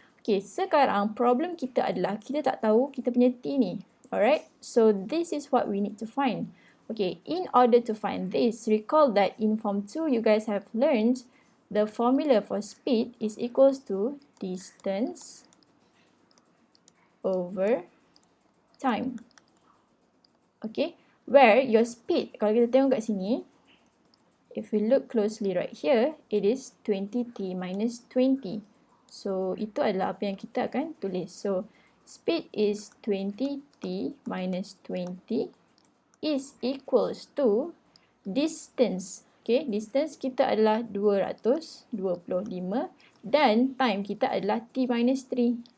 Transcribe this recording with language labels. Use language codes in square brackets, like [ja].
[ms] Okay, sekarang problem kita adalah kita tak tahu kita punya T ni. [en] Alright, so this is what we need to find. Okay, in order to find this, recall that in Form 2 you guys have learned the formula for speed is equals to distance over time. Okay, where your speed, [ms] kalau kita tengok kat sini, [en] if we look closely right here, it is 20T minus 20. [ms] So, itu adalah apa yang kita akan tulis. [en] So, speed is 20T minus 20 is equals to distance. [ms] Okay, distance kita adalah 225 dan time kita adalah T minus 3.